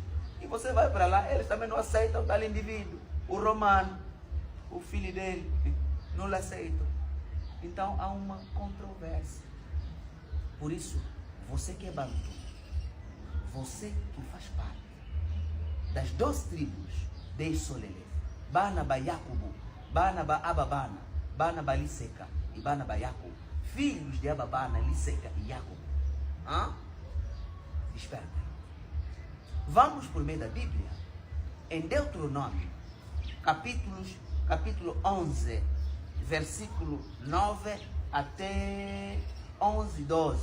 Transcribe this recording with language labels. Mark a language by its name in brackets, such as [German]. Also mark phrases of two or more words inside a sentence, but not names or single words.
[Portuguese] E você vai para lá, eles também não aceitam tal indivíduo. O romano, o filho dele, não lhe aceitam. Então há uma controvérsia. Por isso, você que é Bantu, você que faz parte das 12 tribos de Isolele, Banaba Yacubu, Banaba Ababana, Banaba Liseca e Banaba Yacubu, filhos de Ababana, Liseca e Yacubu, desperta. Vamos por meio da Bíblia, em Deuteronômio, capítulo 11, versículo 9 até 11, 12.